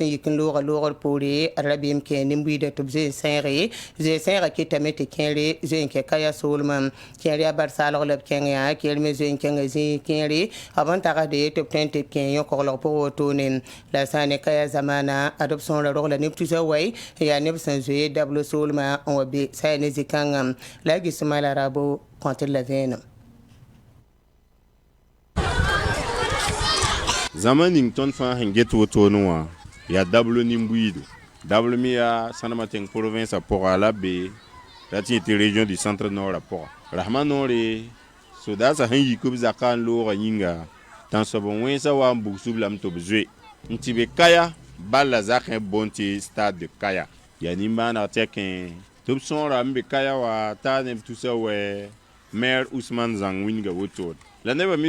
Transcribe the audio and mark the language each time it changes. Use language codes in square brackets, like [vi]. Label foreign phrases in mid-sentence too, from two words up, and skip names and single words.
[mos] yik n looga loogr poore d ra beem kẽ nin-buiidã tɩ b zoe sẽege zoe sẽegã kɩtame tɩ kẽere zoe n kẽ kaya soolmã kẽer yaa barsaalg la b kẽng yaa kẽer me zoe n kẽnga zĩ kẽere b n tagsde tɩ b tõe n tɩ b kẽ yõ-koglg pʋg wotone la sã ne kaya zamaana ad b sõora rogla neb tusa wɛ yaa neb sẽn zoe w soolmã n wa be sa ya ne zĩ-kãngã la a gisma la rabo [fr] contre la veine. [mos] Zaman ning ton fa sẽn get wotone wã yaa dablo nin-buiidu dablo me yaa sãnema tẽng province a pʋga la be la tɩ tɩ [fr] région du centre nord [mos] a pʋga rasma noore sodaasã sẽn yik b zakã n loogã yĩnga tãn soab n wẽnsã wa n bugsb lame tɩ b zoe n tɩ be kaya balla zakẽ boond tɩ stade de kaya yaa nin-bãaneg tɛkẽ tɩ b sõora n be kaya wa taa neb tusa wɛ maire Ousmane Zang winga wotood la neba mi